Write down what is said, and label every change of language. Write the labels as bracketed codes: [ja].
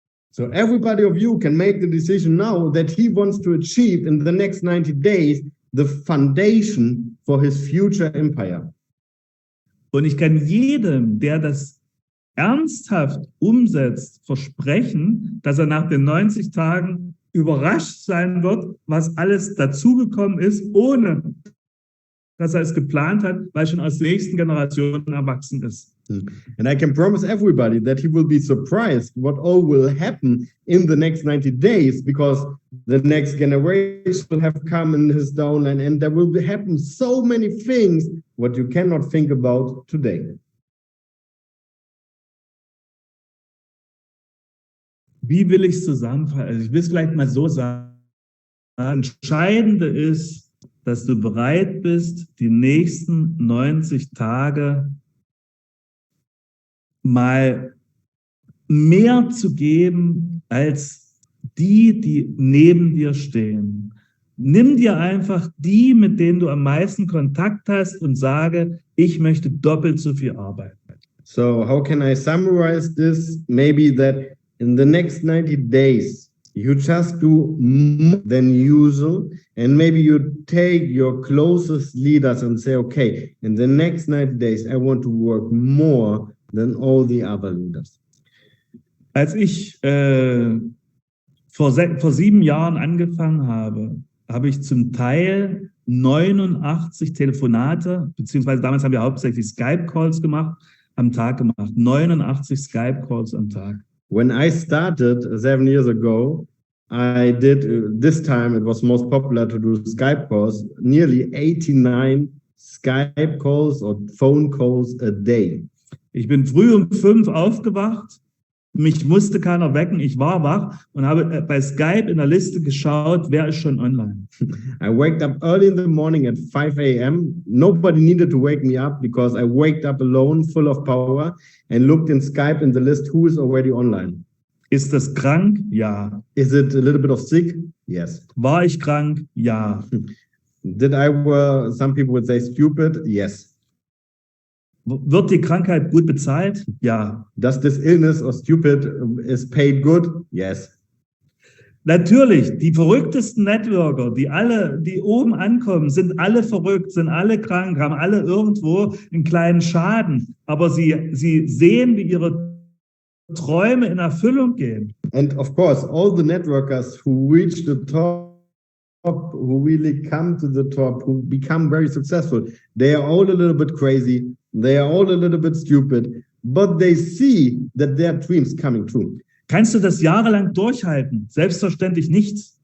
[en] So everybody of you can make the decision now that he wants to achieve in the next 90 days the foundation for his future empire. [de] Und ich kann jedem, der das ernsthaft umsetzt, versprechen, dass er nach den 90 Tagen überrascht sein wird, was alles dazugekommen ist, ohne dass er es geplant hat, weil schon aus der nächsten Generation erwachsen ist. [en] And I can promise everybody that he will be surprised what all will happen in the next 90 days, because the next generation will have come in his downline, and there will happen so many things what you cannot think about today. [de] Wie will ich es zusammenfassen? Also ich will es vielleicht mal so sagen. Das Entscheidende ist, dass du bereit bist, die nächsten 90 Tage mal mehr zu geben als die neben dir stehen. Nimm dir einfach die, mit denen du am meisten Kontakt hast, und sage, ich möchte doppelt so viel arbeiten. [en] So how can I summarize this? Maybe that in the next 90 days, you just do more than usual, and maybe you take your closest leaders and say, okay, in the next 90 days, I want to work more than all the other leaders. [de] Als ich vor 7 Jahren angefangen habe, habe ich zum Teil 89 Telefonate, beziehungsweise damals haben wir hauptsächlich Skype-Calls am Tag gemacht. 89 Skype-Calls am Tag. [en] When I started 7 years ago, I did, this time it was most popular to do Skype calls, nearly 89 Skype calls or phone calls a day. [de] Ich bin früh um 5 aufgewacht, mich musste keiner wecken, ich war wach und habe bei Skype in der Liste geschaut, wer ist schon online. [en] I waked up early in the morning at 5 a.m. Nobody needed to wake me up because I waked up alone, full of power, and looked in Skype in the list who is already online. [de] Ist das krank? Ja. [en] Is it a little bit of sick? Yes. [de] War ich krank? Ja. [en] Did I were, some people would say stupid? Yes. [de] Wird die Krankheit gut bezahlt? Ja. [en] Does this illness or stupid is paid good? Yes. [de] Natürlich, die verrücktesten Networker, die oben ankommen, sind alle verrückt, sind alle krank, haben alle irgendwo einen kleinen Schaden. Aber sie sehen, wie ihre Träume in Erfüllung gehen. [en] And of course, all the networkers who reach the top, who really come to the top, who become very successful, they are all a little bit crazy, they are all a little bit stupid, but they see that their dreams coming true. [de] Kannst du das jahrelang durchhalten? Selbstverständlich nicht.